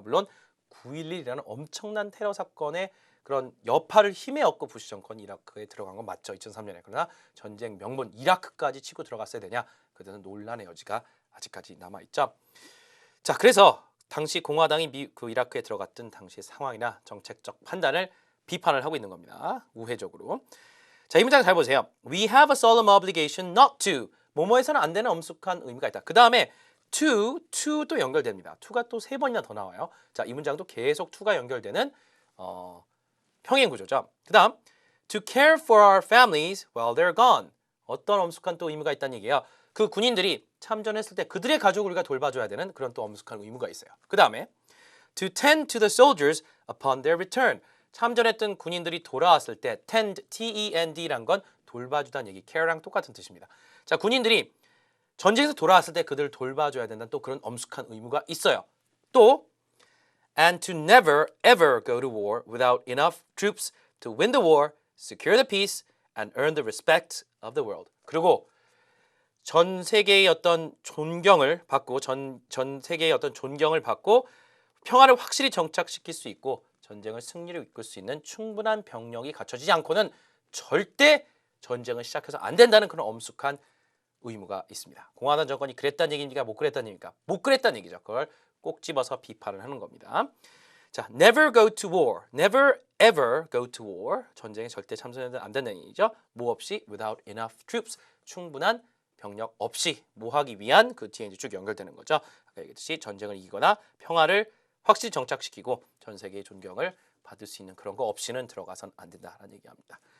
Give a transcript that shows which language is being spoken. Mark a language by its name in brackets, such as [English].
[Korean] 물론 9.11이라는 엄청난 테러 사건의 그런 여파를 힘에 얻고 부시 정권이 이라크에 들어간 건 맞죠. 2003년에. 그러나 전쟁 명분 이라크까지 치고 들어갔어야 되냐? 그때는 논란의 여지가 아직까지 남아있죠. 자, 그래서 당시 공화당이 그 이라크에 들어갔던 당시의 상황이나 정책적 판단을 비판을 하고 있는 겁니다. 우회적으로. 자, 이 문장 잘 보세요. [English] We have a solemn obligation not to. [Korean] 뭐뭐에서는 안 되는 엄숙한 의미가 있다. 그 다음에 to도 연결됩니다. to가 또 3번이나 더 나와요. 자, 이 문장도 계속 to가 연결되는 평행 구조죠. 그 다음 [English] to care for our families while they're gone. [Korean] 어떤 엄숙한 또 의무가 있다는 얘기예요. 그 군인들이 참전했을 때 그들의 가족을 우리가 돌봐줘야 되는 그런 또 엄숙한 의무가 있어요. 그 다음에 [English] to tend to the soldiers upon their return. [Korean] 참전했던 군인들이 돌아왔을 때 tend, T-E-N-D란 건 돌봐주다는 얘기, care랑 똑같은 뜻입니다. 자, 군인들이 전쟁에서 돌아왔을 때 그들을 돌봐줘야 된다는 또 그런 엄숙한 의무가 있어요. [English] 또 and to never ever go to war without enough troops to win the war, secure the peace, and earn the respect of the world. [Korean] 그리고 전 세계의 어떤 존경을 받고 전 세계의 어떤 존경을 받고 평화를 확실히 정착시킬 수 있고 전쟁을 승리로 이끌 수 있는 충분한 병력이 갖춰지지 않고는 절대 전쟁을 시작해서 안 된다는 그런 엄숙한 의무가 있습니다. 공화당 정권이 그랬다는 얘기입니까? 못 그랬다는 얘기입니까? 못 그랬다는 얘기죠. 그걸 꼭 집어서 비판을 하는 겁니다. [English] 자, never go to war, never ever go to war. [Korean] 전쟁에 절대 참전해도 안 된다는 얘기죠. 뭐 없이 [English] without enough troops, [Korean] 충분한 병력 없이 뭐 하기 위한 그 뒤에 이제 쭉 연결되는 거죠. 아까 얘기했듯이 전쟁을 이기거나 평화를 확실히 정착시키고 전 세계의 존경을 받을 수 있는 그런 거 없이는 들어가선 안 된다라는 얘기합니다.